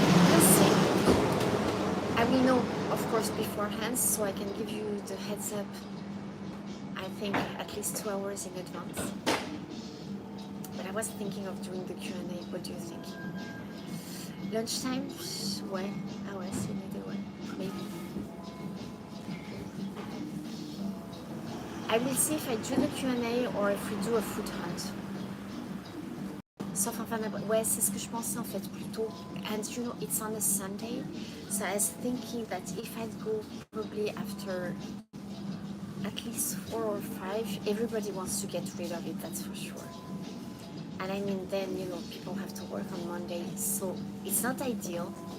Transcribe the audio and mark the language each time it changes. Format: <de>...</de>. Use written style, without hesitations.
<en>Let's see. I will know, of course, beforehand, so I can give you the heads up. I think at least 2 hours in advance. But I was thinking of doing the Q&A. What do you think? Lunchtime?</en> <fr>Ouais. Ah ouais, c'est une idée, ouais.</fr> <en>Maybe. I will see if I do the Q&A or if we do a food hunt.</en> <fr>Sauf en fin d'après. Ouais, c'est ce que je pensais en fait plutôt.</fr> <en>And you know, it's on a Sunday. So I was thinking that if I'd go probably after at least 4 or 5, everybody wants to get rid of it, that's for sure. And I mean, then, you know, people have to work on Monday, so it's not ideal.</en>